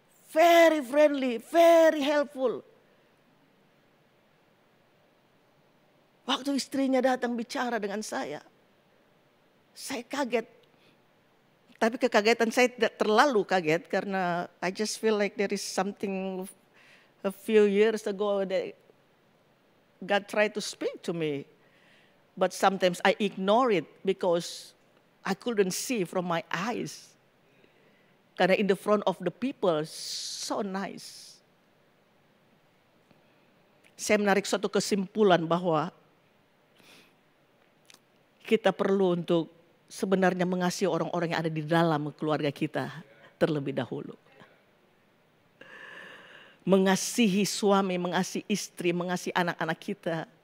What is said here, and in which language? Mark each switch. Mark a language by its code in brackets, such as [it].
[en] Very friendly, very helpful. [id] Waktu istrinya datang bicara dengan saya kaget. Tapi kekagetan saya tidak terlalu kaget karena [en] I just feel like there is something a few years ago that God tried to speak to me. But sometimes I ignore it because I couldn't see from my eyes. Karena in the front of the people, so nice. [id] Saya menarik suatu kesimpulan bahwa kita perlu untuk sebenarnya mengasihi orang-orang yang ada di dalam keluarga kita terlebih dahulu. Mengasihi suami, mengasihi istri, mengasihi anak-anak kita.